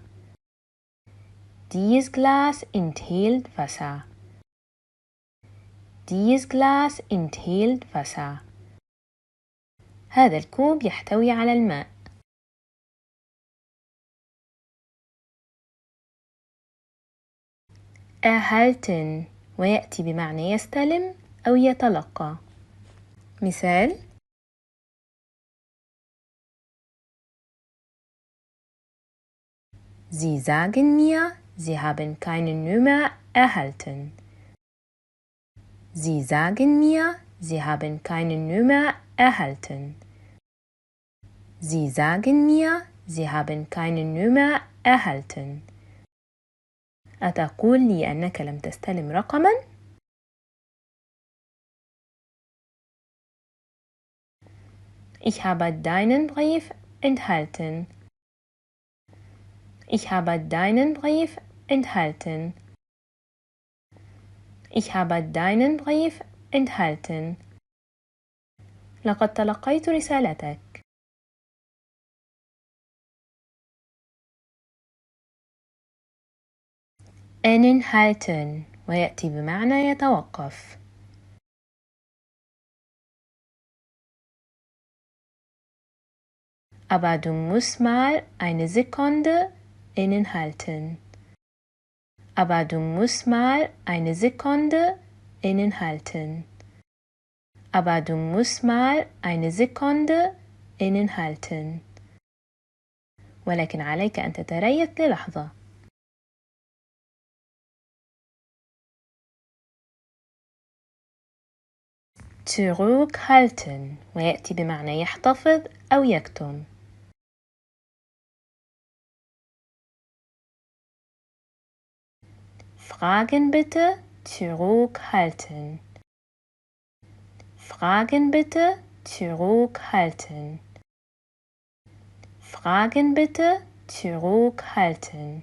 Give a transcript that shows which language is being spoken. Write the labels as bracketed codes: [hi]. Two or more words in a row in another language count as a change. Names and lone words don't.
[de] Dieses Glas enthält Wasser. Dieses Glas enthält Wasser. [ar] هذا الكوب يحتوي على الماء. erhalten ويأتي بمعنى يستلم أو يتلقى. مثال: [de] Sie sagen mir, Sie haben keine Nummer erhalten. Sie sagen mir, Sie haben keine Nummer erhalten. Sie sagen mir, Sie haben keine Nummer erhalten. [ar] أتقول لي أنك لم تستلم رقماً؟ [de] Ich habe deinen Brief enthalten. Ich habe deinen Brief enthalten. Ich habe deinen Brief enthalten. [ar] لقد تلقيت رسالتك. Inhalten ويأتي بمعنى يتوقف. [de] Aber du musst mal eine Sekunde innehalten. Aber du musst mal eine Sekunde innehalten. Aber du musst mal eine Sekunde innehalten. [ar] ولكن عليك أن تتريث للحظة. zurückhalten ويأتي بمعنى يحتفظ أو يكتم. [de] Fragen bitte zurückhalten. Fragen bitte zurückhalten. Fragen bitte zurückhalten.